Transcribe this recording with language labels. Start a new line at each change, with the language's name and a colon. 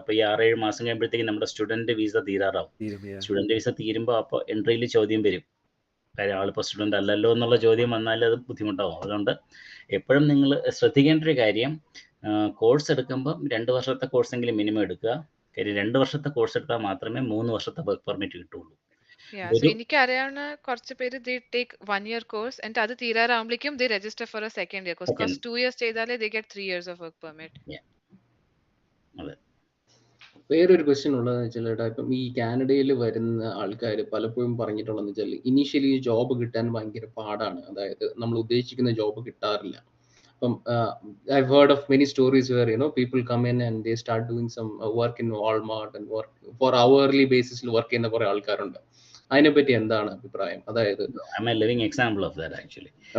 Malayalam: അപ്പോൾ ഈ 6-7 മാസം കഴിയുമ്പോഴത്തേക്കും നമ്മുടെ സ്റ്റുഡൻറ്റ് വിസ തീരാറാവും. സ്റ്റുഡൻറ്റ് വിസ തീരുമ്പോൾ അപ്പോൾ എൻട്രിയിൽ ചോദ്യം വരും, കാര്യം ആളിപ്പോൾ സ്റ്റുഡൻ്റ് അല്ലല്ലോ എന്നുള്ള ചോദ്യം വന്നാൽ അത് ബുദ്ധിമുട്ടാവും. അതുകൊണ്ട് എപ്പോഴും നിങ്ങൾ ശ്രദ്ധിക്കേണ്ട ഒരു കാര്യം, കോഴ്സ് എടുക്കുമ്പോൾ 2 വർഷത്തെ കോഴ്സെങ്കിലും മിനിമം എടുക്കുക. കാര്യം 2 വർഷത്തെ കോഴ്സ് എടുത്താൽ മാത്രമേ 3 വർഷത്തെ വർക്ക് പെർമിറ്റ് കിട്ടുള്ളൂ.
English: So
Malayalam: എനിക്ക് അറിയാവുന്ന കുറച്ച് പേര്
English: they take 1 year course and
Malayalam: അത് തീരാറാകുമ്പോഴേക്കും
English: they register for a second year course. Because 2 years
Malayalam: ചെയ്താലേ
English: they get 3 years of work permit.
Malayalam: അതെ. വേറൊരു ക്വസ്റ്റ്യൻ ഉള്ളതെന്ന് വെച്ചാൽ ഇപ്പം ഈ കാനഡയിൽ വരുന്ന ആൾക്കാർ പലപ്പോഴും പറഞ്ഞിട്ടുള്ളതെന്ന് വെച്ചാൽ ഇനീഷ്യലി ജോബ് കിട്ടാൻ ഭയങ്കര പാടാണ്. അതായത് നമ്മൾ ഉദ്ദേശിക്കുന്ന ജോബ് കിട്ടാറില്ല.
English: അപ്പം I've heard of many stories where people come in and they start doing some work in Walmart and work for hourly basis
Malayalam: work ചെയ്യുന്ന കുറെ ആൾക്കാരുണ്ട്. അതിനെപ്പറ്റി എന്താണ് അഭിപ്രായം? അതായത്
English: I'm a living example of that actually.